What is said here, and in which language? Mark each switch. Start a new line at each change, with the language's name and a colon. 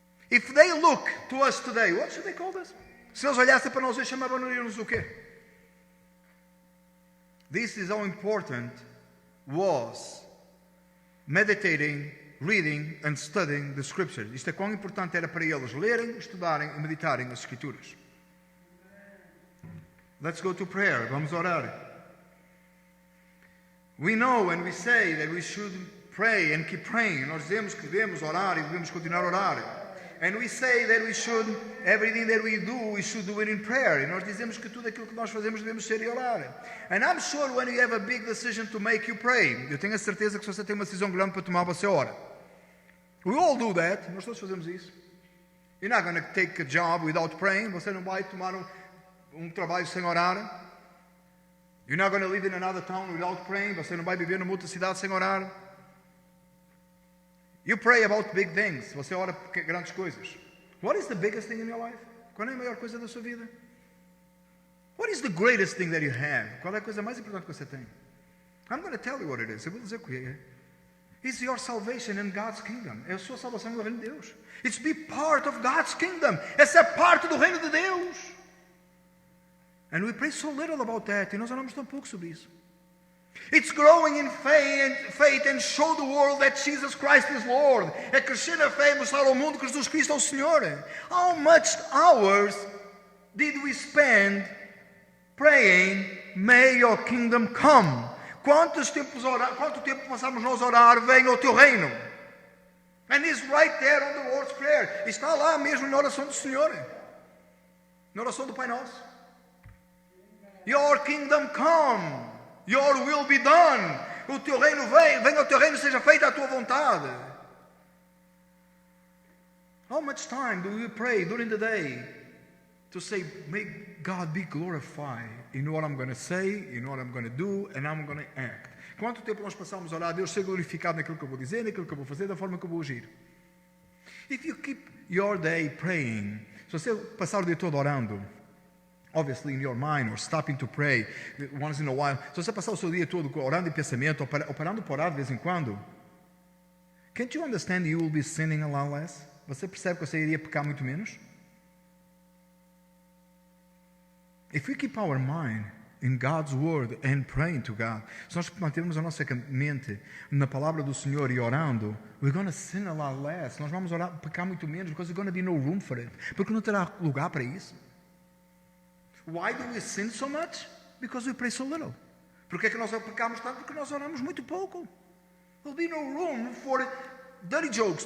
English: If they look to us today, what should they call us?
Portuguese: Se eles olhassem para nós, eles chamavam-nos o quê?
English: This is how important was meditating reading and studying the scriptures.
Portuguese: Isto é quão importante era para eles lerem, estudarem e meditarem as escrituras.
English: Let's go to prayer.
Portuguese: Vamos orar.
English: We know and we say that we should pray and keep praying.
Portuguese: Nós dizemos que devemos orar e devemos continuar a orar.
English: And we say that we should, everything that we do, we should do it in prayer.
Portuguese: E nós dizemos que tudo aquilo que nós fazemos devemos ser e orar.
English: And I'm sure when you have a big decision to make, you pray.
Portuguese: Eu tenho a certeza que se você tem uma decisão grande para tomar, você ora.
English: We all do that.
Portuguese: Nós todos fazemos isso.
English: You're not going to take a job without praying.
Portuguese: Você não vai tomar um trabalho sem orar.
English: You're not going to live in another town without praying.
Portuguese: Você não vai viver numa outra cidade sem orar.
English: You pray about big things.
Portuguese: Você ora por grandes coisas.
English: What is the biggest thing in your life?
Portuguese: Qual é a maior coisa da sua vida?
English: What is the greatest thing that you have?
Portuguese: Qual é a coisa mais importante que você tem?
English: I'm going to tell you what it is.
Portuguese: Eu vou dizer o que é.
English: It's your salvation in God's kingdom.
Portuguese: É a sua salvação no reino de Deus.
English: It's be part of God's kingdom.
Portuguese: É ser parte do reino de Deus.
English: And we pray so little about that.
Portuguese: E nós oramos tão pouco sobre isso.
English: It's growing in faith and show the world that Jesus Christ is Lord.
Portuguese: É crescer na fé e mostrar ao mundo que Jesus Cristo é o Senhor.
English: How much hours did we spend praying, may your kingdom come?
Portuguese: Quanto tempo passamos nós a orar, venha o teu reino?
English: And it's right there on the Lord's Prayer.
Portuguese: Está lá mesmo na oração do Senhor. Na oração do Pai Nosso.
English: Your kingdom come. Your will be done.
Portuguese: O teu reino venha o teu reino, seja feita a tua vontade.
English: How much time do we pray during the day to say, may God be glorified in what I'm going to say, in what I'm going to do, and I'm going to act?
Portuguese: Quanto tempo nós passamos a orar, Deus seja glorificado naquilo que eu vou dizer, naquilo que eu vou fazer, da forma que eu vou agir?
English: If you keep your day praying,
Portuguese: se você passar o dia todo orando,
English: obviously in your mind, or stopping to pray once in a while.
Portuguese: Se você passar o seu dia todo orando em pensamento, ou parando por orar de vez em quando,
English: can't you understand you will be sinning a lot less?
Portuguese: Você percebe que você iria pecar muito menos?
English: If we keep our mind in God's word and praying to God,
Portuguese: se nós mantermos a nossa mente na palavra do Senhor e orando,
English: we're going to sin a lot less.
Portuguese: Nós vamos pecar muito menos,
English: because there's going to be no room for it.
Portuguese: Porque não terá lugar para isso.
English: Why do we sin so much? Because we pray so little.
Portuguese: Por que é que nós pecamos tanto? Porque nós oramos muito pouco.
English: There'll be no room for dirty jokes.